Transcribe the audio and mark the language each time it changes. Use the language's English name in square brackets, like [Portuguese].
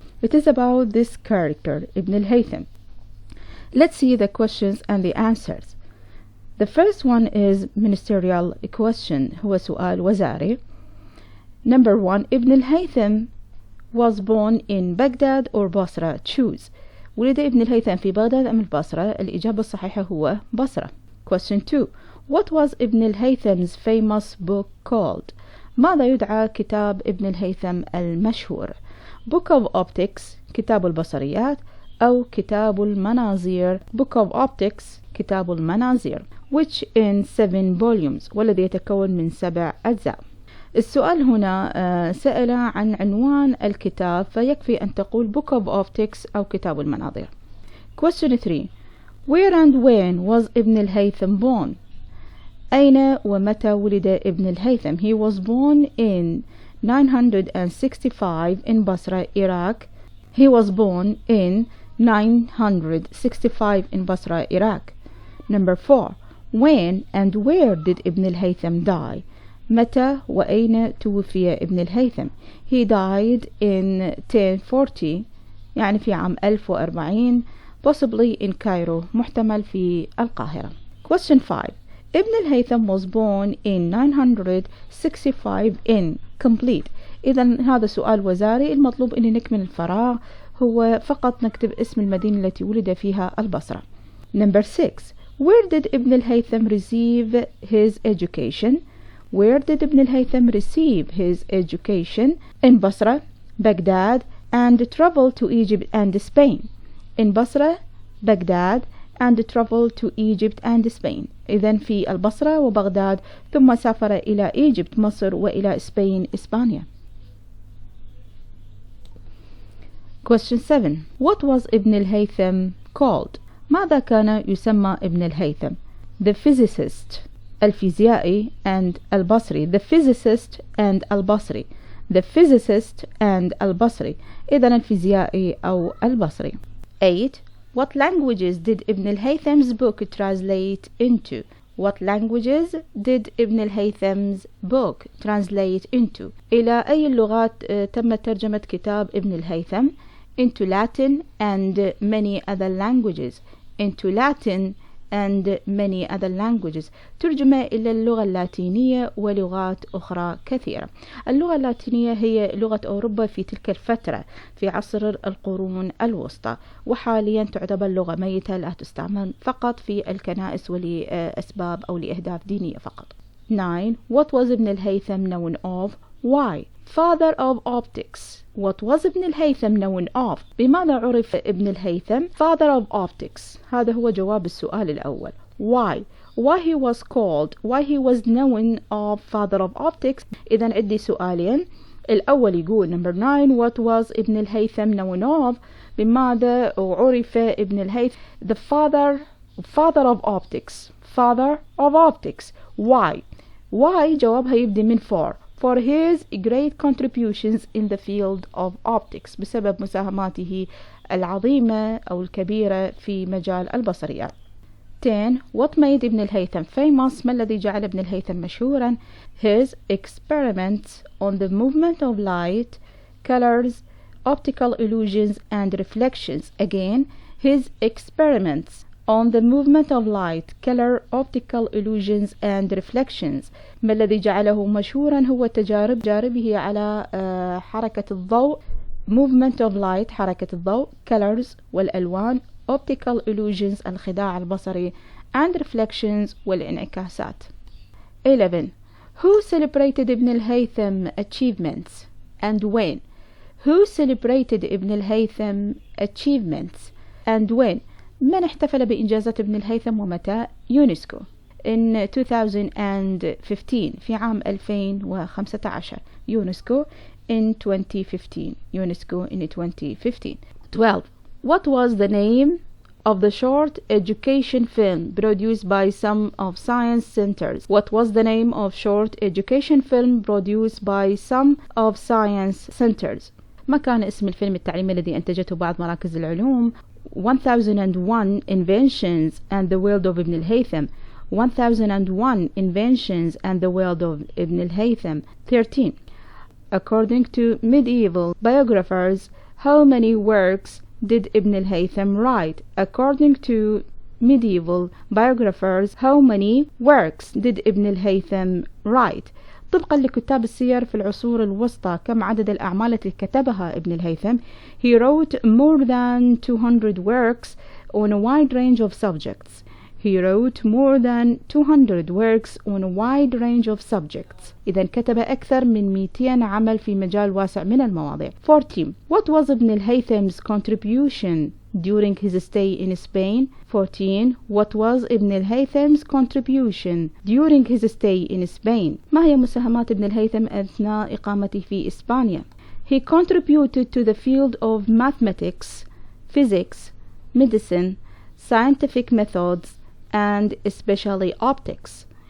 [English] It is about this character, ابن الهيثم. Let's see the questions and the answers. The first one is ministerial question, [Arabic] هو سؤال وزاري. [English] Number 1, ابن الهيثم was born in Baghdad or Basra. Choose. [Arabic] ولد ابن الهيثم في بغداد أم البصرة؟ الإجابة الصحيحة هو بصرة. [English] Question 2. What was ابن الهيثم's famous book called? [Arabic] ماذا يدعى كتاب ابن الهيثم المشهور؟ [English] Book of Optics [Arabic] كتاب البصريات أو كتاب المناظير Book of Optics كتاب المناظير [English] which in 7 volumes [Arabic] والذي يتكون من 7 أجزاء. السؤال هنا سأل عن عنوان الكتاب فيكفي أن تقول Book of Optics أو كتاب المناظير. [English] Question 3. Where and when was ابن الهيثم born? [Arabic] أين ومتى ولد ابن الهيثم? [English] He was born in 965 in Basra, Iraq. He was born in 965 in Basra, Iraq. Number 4. When and where did ابن الهيثم die? [Arabic] متى وأين توفي ابن الهيثم? [English] He died in 1040 [Arabic] يعني في عام 1040 [English] possibly in Cairo [Arabic] محتمل في القاهرة. [English] Question 5. ابن الهيثم was born in 965 in complete. [Arabic] إذا هذا سؤال وزاري، المطلوب أن نكمل الفراغ، هو فقط نكتب اسم المدينة التي ولد فيها البصرة. [English] Number 6. Where did ابن الهيثم receive his education? Where did ابن الهيثم receive his education? In Basra, Baghdad, and travel to Egypt and Spain. In Basra, Baghdad, and travel to Egypt and Spain. [Arabic] إذن في البصرة وبغداد ثم سافر إلى إيجيبت مصر وإلى إسبين إسبانيا. [English] Question 7. What was ابن الهيثم called? [Arabic] ماذا كان يسمى ابن الهيثم؟ [English] The physicist [Arabic] الفيزيائي and البصري. [English] The physicist and البصري. The physicist and البصري. [Arabic] إذن الفيزيائي أو البصري. [English] 8. What languages did ابن الهيثم's book translate into? What languages did ابن الهيثم's book translate into? [Arabic] إلى أي اللغات تم ترجمة كتاب ابن الهيثم؟ [English] Into Latin and many other languages. Into Latin and many other languages. [Arabic] ترجم إلى اللغة اللاتينية ولغات أخرى كثيرة. اللغة اللاتينية هي لغة أوروبا في تلك الفترة في عصر القرون الوسطى، وحاليا تعتبر لغة ميتة لا تستعمل فقط في الكنائس ولأسباب أو لأهداف دينية فقط. [English] 9. What was ابن الهيثم known of? Why? Father of optics. What was ابن الهيثم known of? [Arabic] بماذا عرف ابن الهيثم؟ [English] Father of optics. [Arabic] هذا هو جواب السؤال الأول. [English] Why? Why he was called? Why he was known of father of optics? [Arabic] إذا عندي سؤالين. الأول يقول [English] number 9. What was ابن الهيثم known of? [Arabic] بماذا عرف ابن الهيثم؟ [English] The father of optics. Father of optics. Why? Why [Arabic] جوابها يبدأ من [English] for his great contributions in the field of optics [Arabic] بسبب مساهماته العظيمة أو الكبيرة في مجال البصريات. [English] 10. What made ابن الهيثم famous? [Arabic] ما الذي جعل ابن الهيثم مشهورا؟ [English] His experiments on the movement of light, colors, optical illusions and reflections. Again, his experiments on the movement of light, color, optical illusions and reflections. [Arabic] ما الذي جعله مشهورا هو تجاربه على حركة الضوء [English] movement of light [Arabic] حركة الضوء colors والألوان [English] optical illusions [Arabic] الخداع البصري [English] and reflections [Arabic] والانعكاسات. [English] 11. Who celebrated ابن الهيثم achievements and when? Who celebrated ابن الهيثم achievements and when? [Arabic] من احتفل بإنجازات ابن الهيثم ومتى؟ يونسكو [English] in 2015 [Arabic] في عام 2015 يونسكو in 2015 يونسكو in 2015. [English] 12. What was the name of the short education film produced by some of science centers. What was the name of short education film produced by some of science centers? [Arabic] ما كان اسم الفيلم التعليمي الذي أنتجته بعض مراكز العلوم؟ 1001 Inventions and the World of Ibn al-Haytham. [English] 1001 Inventions and the World of Ibn al-Haytham. 13. According to medieval biographers, how many works did Ibn al-Haytham write? According to medieval biographers, how many works did Ibn al-Haytham write? [Arabic] طبقا لكتاب السير في العصور الوسطى، كم عدد الأعمال التي كتبها ابن الهيثم؟ [English] He wrote more than 200 works on a wide range of subjects. He wrote more than 200 works on a wide range of subjects. [Arabic] إذا كتب أكثر من 200 عمل في مجال واسع من المواضيع. [English] 14. What was Ibn al-Haytham's contribution during his stay in Spain? 14. What was Ibn al-Haytham's contribution during his stay in Spain? [Arabic] ما هي مساهمات ابن الهيثم أثناء إقامته في إسبانيا؟ [English] He contributed to the field of mathematics, physics, medicine, scientific methods, and especially optics.